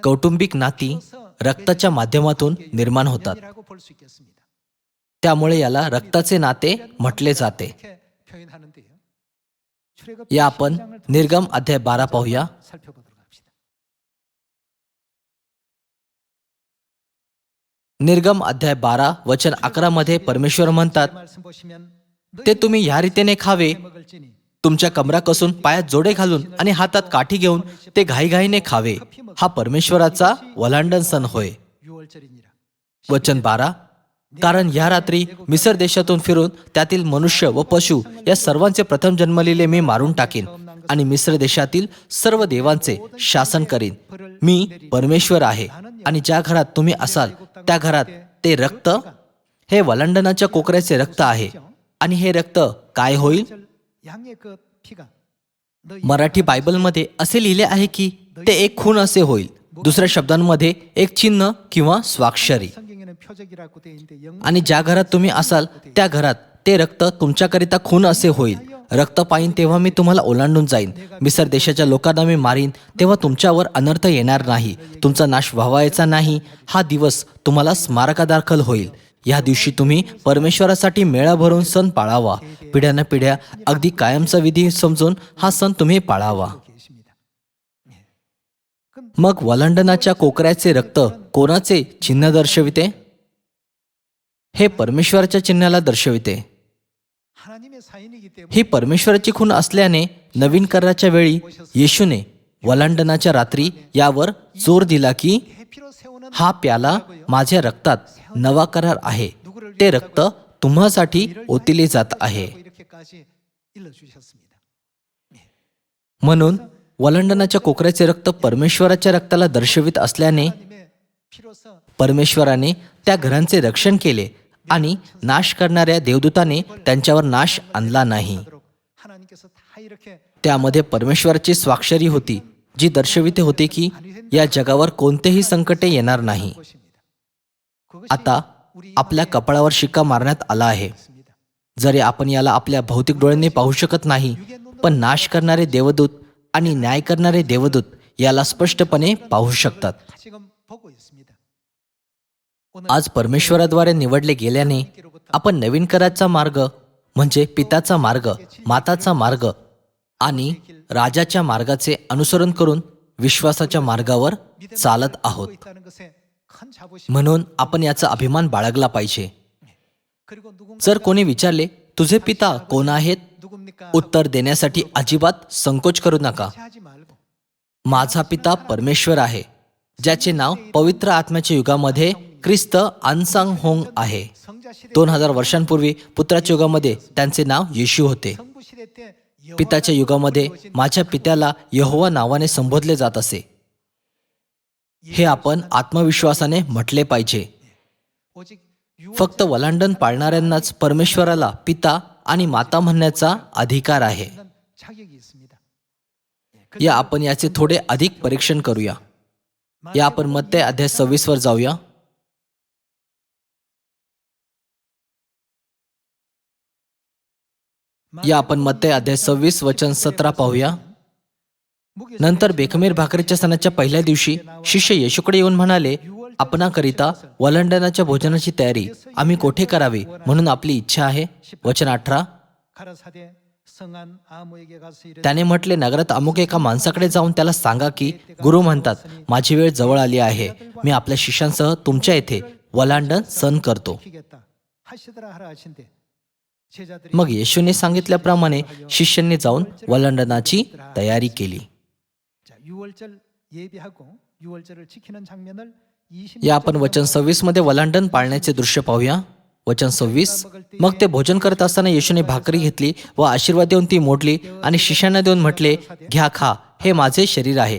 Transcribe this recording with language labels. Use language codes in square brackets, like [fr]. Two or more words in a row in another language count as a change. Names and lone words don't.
[mr] कौटुंबिक नाती रक्ताच्या माध्यमातून निर्माण होतात. [ko] 연이라고 볼 수 있겠습니다. [mr] त्यामुळे याला रक्ताचे नाते म्हटले जाते. [ko] 이렇게 표현하는데요. 출애굽 [mr] या आपण [ko] 12장을 통해서 [mr] निर्गम अध्याय 12 पाहूया. [ko] 살펴보도록 합시다. [mr] निर्गम अध्याय 12 वचन 11 मध्ये परमेश्वर म्हणतात, [ko] 말씀 보시면 [mr] ते तुम्ही ह्या रीतीने खावे, [ko] 먹을지니 [mr] तुमच्या कमरा कसून पायात जोडे घालून आणि हातात काठी घेऊन ते घाईघाईने खावे. हा परमेश्वराचा वलांडन सण होय. [ko] 6월절이니라. [mr] वचन 12. कारण ह्या रात्री मिसर देशातून फिरून त्यातील मनुष्य व पशु या सर्वांचे प्रथम जन्मलेले मी मारून टाकीन आणि मिस्र देशातील सर्व देवांचे शासन करीन. मी परमेश्वर आहे आणि ज्या घरात तुम्ही असाल त्या घरात ते रक्त हे वलांडनाच्या कोकऱ्याचे रक्त आहे. आणि हे रक्त काय होईल? [ko] 양의 그 피가 너 [mr] मराठी बायबलमध्ये असे लिहिले आहे की ते एक खून असे होईल. दुसऱ्या शब्दांमध्ये एक चिन्ह किंवा स्वाक्षरी. [ko] 성경에는 표적이라고 되어 있는데 영 [mr] आणि ज्या घरात तुम्ही असाल त्या घरात ते रक्त तुमच्याकरिता खून असे होईल. रक्त पाईन तेव्हा मी तुम्हाला ओलांडून जाईन. मिसर देशाच्या लोकांना मी मारीन तेव्हा तुमच्यावर अनर्थ येणार नाही. तुमचा नाश व्हावायचा नाही. हा दिवस तुम्हाला स्मारकादाखल होईल. या दिवशी तुम्ही परमेश्वरासाठी मेळा भरून सण पाळावा. पिढ्यान पिढ्या अगदी कायमचा विधी समजून हा सण तुम्ही पाळावा. [ko] 계십니다. [mr] मग वलांडनाच्या कोकऱ्याचे रक्त कोणाचे चिन्ह दर्शविते? हे परमेश्वराच्या चिन्हाला दर्शविते. [ko] 하나님의 사인이기 때문에 [mr] ही परमेश्वराची खूण असल्याने नवीन कराराच्या वेळी येशूने वलांडनाच्या रात्री यावर जोर दिला की [ko] 내 피로 세우는 [mr] हा प्याला माझ्या रक्तात नवा करार आहे, ते रक्त तुम्हासाठी ओतिले जात आहे. [ko] 이렇게까지 일러주셨습니다. [mr] म्हणून वलांडनाच्या कोकराचे रक्त परमेश्वराच्या रक्ताला दर्शवित असल्याने [ko] 하나님의 피로서 [mr] परमेश्वराने त्या घरांचे रक्षण केले आणि नाश करणाऱ्या देवदूताने त्यांच्यावर नाश आणला नाही. [ko] 하도록 하나님께서 다 이렇게 [mr] त्यामध्ये परमेश्वराची स्वाक्षरी होती, जी दर्शविते होते की या जगावर कोणतेही संकटे येणार नाही. [ko] 것입니다. 그것이 [mr] आता आपल्या कपाळावर शिक्का मारण्यात आला आहे. [ko] 있습니다. [mr] जरी आपण याला आपल्या भौतिक डोळ्यांनी पाहू शकत नाही, पण नाश करणारे देवदूत आणि न्याय करणारे देवदूत याला स्पष्टपणे पाहू शकतात. [ko] 지금 보고 있습니다. [mr] आज परमेश्वराद्वारे निवडले गेल्याने आपण नवीन कराचा मार्ग म्हणजे पिताचा मार्ग, माताचा मार्ग आणि राजाच्या मार्गाचे अनुसरण करून विश्वासाच्या मार्गावर चालत आहोत. [ko] 있다는 것에 큰 자부심. [mr] म्हणून आपण याचा अभिमान बाळगला पाहिजे. [ko] 그리고 누군가 [mr] जर कोणी विचारले तुझे पिता कोण आहेत, [ko] 누굽니까? [mr] उत्तर देण्यासाठी अजिबात संकोच करू नका. [ko] 하지 말고 [mr] माझा पिता परमेश्वर आहे, ज्याचे नाव पवित्र आत्म्याच्या युगामध्ये ख्रिस्त अनसांग होंग आहे. [ko] 성자 시대 [mr] 2000 वर्षांपूर्वी पुत्राच्या युगामध्ये त्यांचे नाव येशू होते. [ko] 성부 시대 때 [mr] पिताच्या युगामध्ये माझ्या पित्याला यहोवा नावाने संबोधले जात असे. हे आपण आत्मविश्वासाने म्हटले पाहिजे. [ko] 오직 [mr] फक्त वलांडण पाळणाऱ्यांनाच परमेश्वराला पिता आणि माता म्हणण्याचा अधिकार आहे. [ko] 유언 자격이 있습니다. [mr] या आपण याचे थोडे अधिक परीक्षण करूया. या आपण मत्ते अध्याय 26 वर जाऊया. या आपण मत्ते अध्याय 26 वचन 17 पाहूया. नंतर बेखमीर भाकरीच्या सणाच्या पहिल्या दिवशी शिष्य येशूकडे येऊन म्हणाले, आपणाकरिता वलांडणाच्या भोजनाची तयारी आम्ही कोठे करावी म्हणून आपली इच्छा आहे. वचन 18. [ko] 가라사대 성한 아무에게 가서 이르되 [mr] त्याने म्हटले, नगरात अमुक एका माणसाकडे जाऊन त्याला सांगा की गुरु म्हणतात, माझी वेळ जवळ आली आहे, मी आपल्या शिष्यांसह तुमच्या येथे वलांडण सण करतो. [ko] 지키겠다 하시더라 하라 하신대 제자들이 [mr] मग येशूने सांगितल्याप्रमाणे शिष्यांनी जाऊन वलांडणाची तयारी केली. [ko] 자, 6월절 예비하고 6월절을 지키는 장면을 20 [mr] या आपण वचन 26 मध्ये वलांडण पाळण्याचे दृश्य पाहूया. वचन 26. मग ते भोजन करत असताना येशूने भाकरी घेतली व आशीर्वाद देऊन ती मोडली आणि शिष्यांना देऊन म्हटले, घ्या खा, हे माझे शरीर आहे.